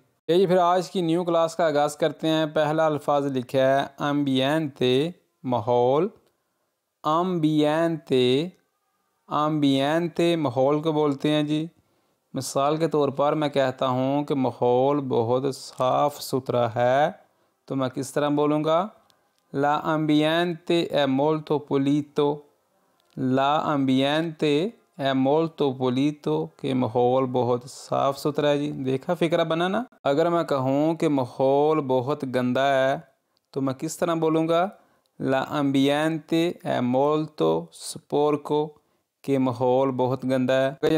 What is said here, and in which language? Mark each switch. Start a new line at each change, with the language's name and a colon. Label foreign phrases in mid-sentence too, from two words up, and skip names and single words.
Hindi: यही फिर आज की न्यू क्लास का आगाज़ करते हैं। पहला अल्फाज लिखा है अम्बियंते, माहौल। अम्बियंते, अम्बियंते माहौल को बोलते हैं जी। मिसाल के तौर पर मैं कहता हूँ कि माहौल बहुत साफ़ सुथरा है, तो मैं किस तरह बोलूँगा?
Italian: l'ambiente è molto pulito। l'ambiente è molto pulito,
Hindi: के माहौल बहुत साफ़ सुथरा है जी। देखा फ़िक्रा बना ना। अगर मैं कहूँ कि माहौल बहुत गंदा है तो मैं किस तरह बोलूँगा?
Italian: l'ambiente è molto sporco,
Hindi: के माहौल बहुत गंदा है।